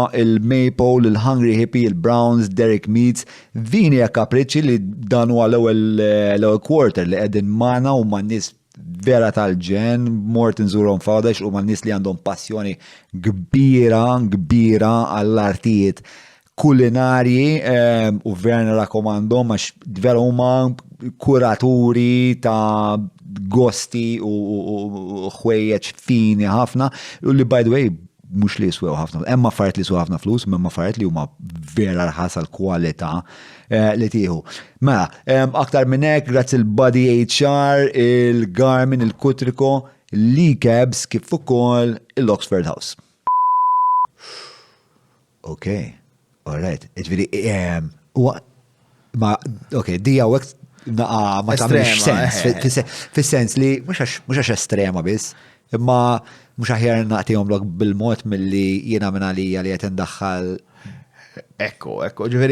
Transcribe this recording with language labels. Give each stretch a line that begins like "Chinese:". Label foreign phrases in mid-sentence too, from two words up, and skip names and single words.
Maltese: il-Maypole, il-Hungry Hippie, il-Browns, Derek Meats, Vini e Capricci li dan huwa l-ewwel quarter li qegħdin magħna u man-nies vera tal-ġen, mort nżurhom fawdex u man-nies li għandhom passjoni kbira għall-artijiet kulinarji u vera nirrakkomandhom għax vera huma kuraturi ta' gosti u ħwejjeġ fini ħafna u li
English: by the way
Maltese: mhux li jiswew ħafna. Hemm affarijiet li jiswew ħafna flus, hemm affarijiet li huma vera rħas għall-kwalità li tieħu. Mela, aktar minn hekk grazzi l-Body HR, il-Garmin, il-Kutriko, l-Cabs kif ukoll l-Oxford House.
English: Okay, all right.
Maltese: Iġifieri dija wek ma tagħmilx sens, fis-sens li mhux għax estrema biss, imma mhux aħjar nagħtihom bil-mod milli jiena minn għalija li qed indaħħal. Ekku, ġifieri.